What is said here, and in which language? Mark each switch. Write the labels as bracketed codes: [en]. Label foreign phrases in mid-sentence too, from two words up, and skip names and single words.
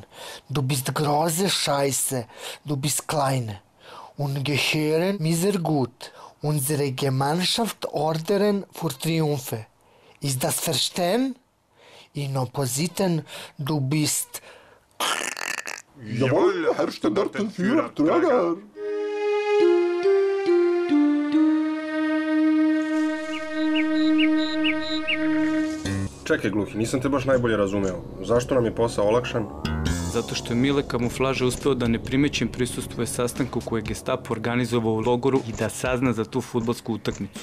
[de] Du bist große Scheiße. Du bist kleine. Und gehören mir sehr gut. Unsere Gemeinschaft ordnen für Triumphe. Ist das verstehen? In Oppositen, du bist... Jawohl, Herr Standartenführer Trager. [sr] Čekaj, Gluhi, nisam te baš najbolje razumeo. Zašto nam je posao olakšan? Zato što je Mile kamuflaže uspeo da neprimećen prisustvuje sastanku koje je Gestapo organizovao u logoru i da sazna za tu fudbalsku utakmicu.